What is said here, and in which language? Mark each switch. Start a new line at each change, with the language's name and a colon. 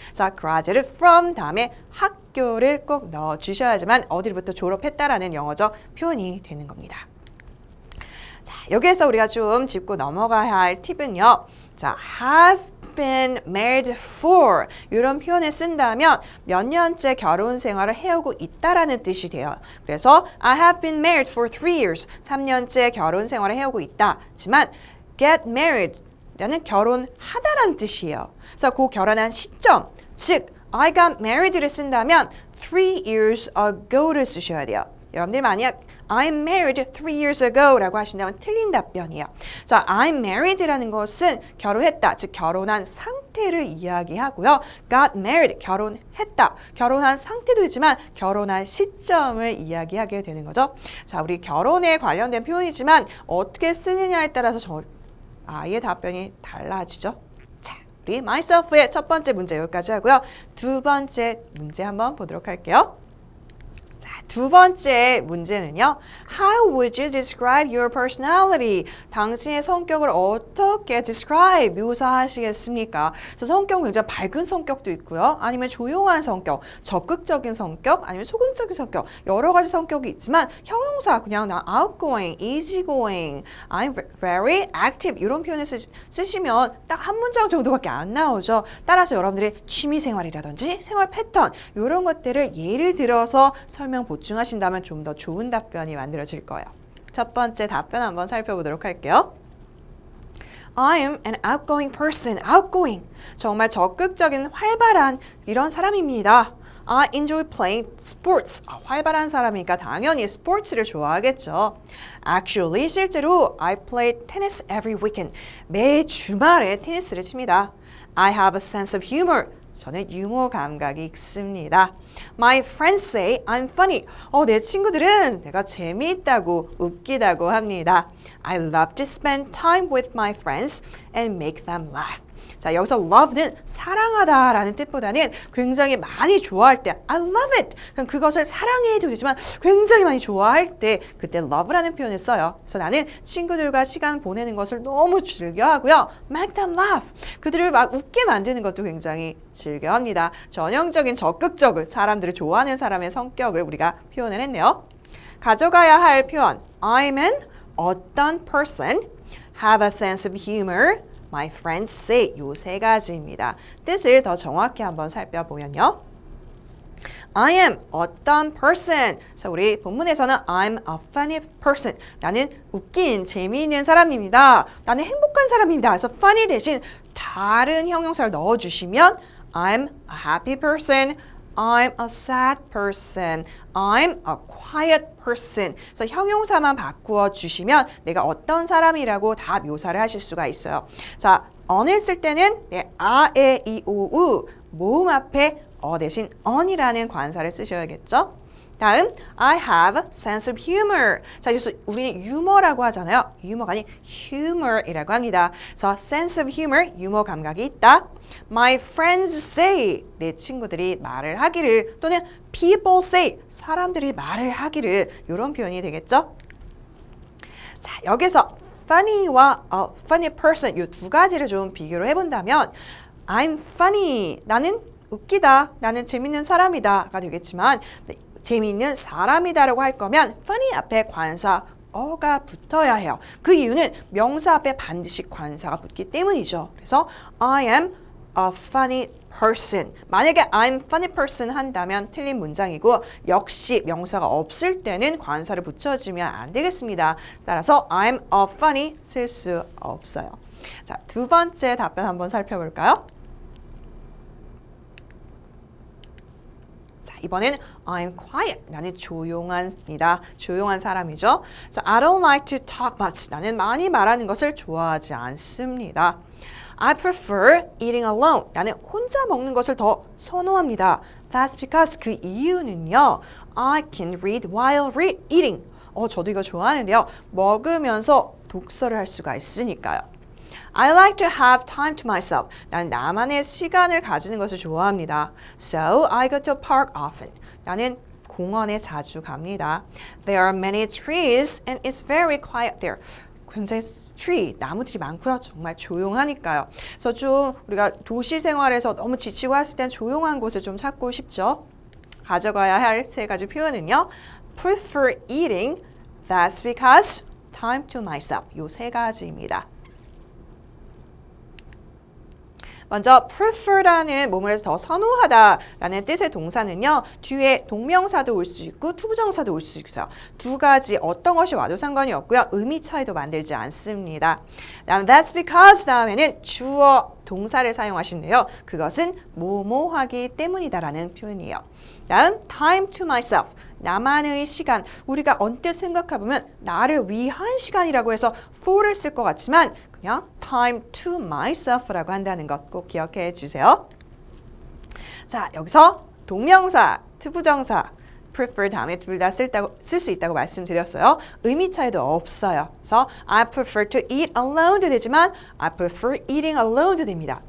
Korean: 자,
English: graduated from
Korean: 다음에 학교를 꼭 넣어주셔야지만 어디로부터 졸업했다라는 영어적 표현이 되는 겁니다. 자, 여기에서 우리가 좀 짚고 넘어가야 할 팁은요. 자,
English: have been married for
Korean: 이런 표현을 쓴다면 몇 년째 결혼 생활을 해오고 있다라는 뜻이 돼요. 그래서
English: I have been married for 3 years.
Korean: 3년째 결혼 생활을 해오고 있다. 하지만
English: get married
Korean: 라는 결혼하다라는 뜻이에요. 그래서 그 결혼한 시점, 즉
English: I got married
Korean: 를 쓴다면
English: 3 years ago
Korean: 를 쓰셔야 돼요. 여러분들 만약
English: I'm married 3 years ago
Korean: 라고 하신다면 틀린 답변이에요. 자,
English: I'm married
Korean: 라는 것은 결혼했다, 즉 결혼한 상태를 이야기하고요.
English: got married,
Korean: 결혼했다, 결혼한 상태도 있지만 결혼한 시점을 이야기하게 되는 거죠. 자, 우리 결혼에 관련된 표현이지만 어떻게 쓰느냐에 따라서 아예 답변이 달라지죠. 자, 우리 myself의 첫 번째 문제 여기까지 하고요. 두 번째 문제 한번 보도록 할게요. 자, 두 번째 문제는요.
English: How would you describe your personality?
Korean: 당신의 성격을 어떻게 describe, 묘사하시겠습니까? 그래서 성격은 굉장히 밝은 성격도 있고요. 아니면 조용한 성격, 적극적인 성격, 아니면 소극적인 성격, 여러 가지 성격이 있지만 형용사 그냥 나 outgoing, easygoing,
English: I'm very active
Korean: 이런 표현을 쓰시면 딱 한 문장 정도밖에 안 나오죠. 따라서 여러분들의 취미생활이라든지 생활 패턴 이런 것들을 예를 들어서 설명 보충하신다면 좀 더 좋은 답변이 만들어질 거예요. 첫 번째 답변 한번 살펴보도록 할게요.
English: I am an outgoing person. outgoing.
Korean: 정말 적극적인 활발한 이런 사람입니다.
English: I enjoy playing sports.
Korean: 활발한 사람이니까 당연히 스포츠를 좋아하겠죠.
English: Actually,
Korean: 실제로
English: I play tennis every weekend.
Korean: 매 주말에 테니스를 칩니다.
English: I have a sense of humor.
Korean: 저는 유머 감각이 있습니다.
English: My friends say I'm funny.
Korean: 내 친구들은 내가 재미있다고 웃기다고 합니다.
English: I love to spend time with my friends and make them laugh.
Korean: 자, 여기서 love는 사랑하다라는 뜻보다는 굉장히 많이 좋아할 때
English: I love it.
Korean: 그럼 그것을 사랑해도 되지만 굉장히 많이 좋아할 때 그때 love라는 표현을 써요. 그래서 나는 친구들과 시간 보내는 것을 너무 즐겨하고요.
English: make them laugh.
Korean: 그들을 막 웃게 만드는 것도 굉장히 즐겨합니다. 전형적인 적극적인 사람들을 좋아하는 사람의 성격을 우리가 표현을 했네요. 가져가야 할 표현
English: I'm an 어떤 person, have a sense of humor, My friends say
Korean: 요 세 가지입니다. 뜻을 더 정확히 한번 살펴보면요.
English: I am 어떤 person.
Korean: 그래서 우리 본문에서는
English: I'm a funny person.
Korean: 나는 웃긴, 재미있는 사람입니다. 나는 행복한 사람입니다. 그래서 funny 대신 다른 형용사를 넣어주시면
English: I'm a happy person. I'm a sad person. I'm a quiet person.
Korean: 그래서 형용사만 바꾸어 주시면 내가 어떤 사람이라고 다 묘사를 하실 수가 있어요. 자, on을 쓸 때는 아, 에, 이, 오, 우 모음 앞에 대신 on이라는 관사를 쓰셔야겠죠. 다음,
English: I have sense of humor.
Korean: 자, 그래서 우리는 유머라고 하잖아요. 유머가 아닌 humor이라고 합니다. 그래서 sense of humor, 유머 감각이 있다.
English: My friends say,
Korean: 내 친구들이 말을 하기를 또는
English: people say,
Korean: 사람들이 말을 하기를 이런 표현이 되겠죠. 자, 여기서 funny와 funny person 이 두 가지를 좀 비교를 해본다면
English: I'm funny,
Korean: 나는 웃기다, 나는 재밌는 사람이다가 되겠지만 재미있는 사람이다라고 할 거면 funny 앞에 관사 어가 붙어야 해요. 그 이유는 명사 앞에 반드시 관사가 붙기 때문이죠.
English: 그래서 I am a funny person.
Korean: 만약에
English: I'm funny person
Korean: 한다면 틀린 문장이고 역시 명사가 없을 때는 관사를 붙여주면 안 되겠습니다. 따라서
English: I'm a funny
Korean: 쓸 수 없어요. 자, 두 번째 답변 한번 살펴볼까요? 이번엔
English: I'm quiet.
Korean: 나는 조용합니다. 조용한 사람이죠.
English: So I don't like to talk much.
Korean: 나는 많이 말하는 것을 좋아하지 않습니다.
English: I prefer eating alone.
Korean: 나는 혼자 먹는 것을 더 선호합니다.
English: That's because
Korean: 그 이유는요.
English: I can read while eating.
Korean: 저도 이거 좋아하는데요. 먹으면서 독서를 할 수가 있으니까요.
English: I like to have time to myself.
Korean: 나는 나만의 시간을 가지는 것을 좋아합니다.
English: So I go to a park often.
Korean: 나는 공원에 자주 갑니다.
English: There are many trees and it's very quiet there.
Korean: 굉장히 나무들이 많고요. 정말 조용하니까요. 그래서 좀 우리가 도시 생활에서 너무 지치고 했을 땐 조용한 곳을 좀 찾고 싶죠. 가져가야 할 세 가지 표현은요.
English: Prefer eating. That's because time to myself.
Korean: 요 세 가지입니다. 먼저 prefer라는 몸을 더 선호하다라는 뜻의 동사는요. 뒤에 동명사도 올 수 있고 투부정사도 올 수 있어요. 두 가지 어떤 것이 와도 상관이 없고요. 의미 차이도 만들지 않습니다. 다음
English: that's because
Korean: 다음에는 주어 동사를 사용하신대요. 그것은 뭐뭐하기 때문이다라는 표현이에요. 다음
English: time to myself.
Korean: 나만의 시간. 우리가 언뜻 생각해보면 나를 위한 시간이라고 해서 for를 쓸 것 같지만 그냥
English: time to myself
Korean: 라고 한다는 것 꼭 기억해 주세요. 자, 여기서 동명사, 투부정사, prefer 다음에 둘 다 쓸 수 있다고 말씀드렸어요. 의미 차이도 없어요. 그래서
English: I prefer to eat alone
Korean: 도 되지만
English: I prefer eating alone
Korean: 도 됩니다.